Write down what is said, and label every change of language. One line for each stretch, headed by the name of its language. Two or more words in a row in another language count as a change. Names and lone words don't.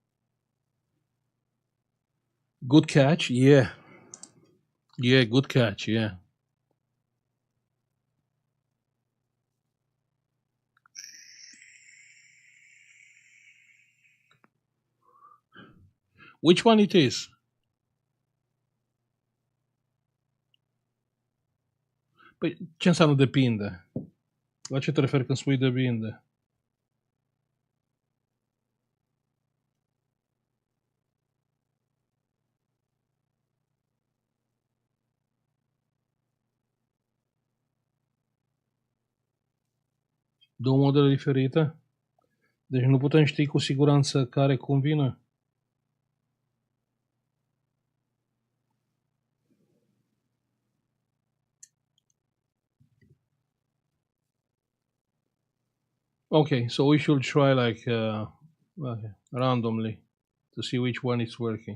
English: Good catch. Yeah. Yeah, good catch. Yeah. Which one it is?
Romanian: Păi, ce înseamnă depinde? La ce te referi când spui depinde? Două modele diferite? Deci nu putem ști cu siguranță care convine?
English: Okay, so we should try like okay, randomly to see which one is working.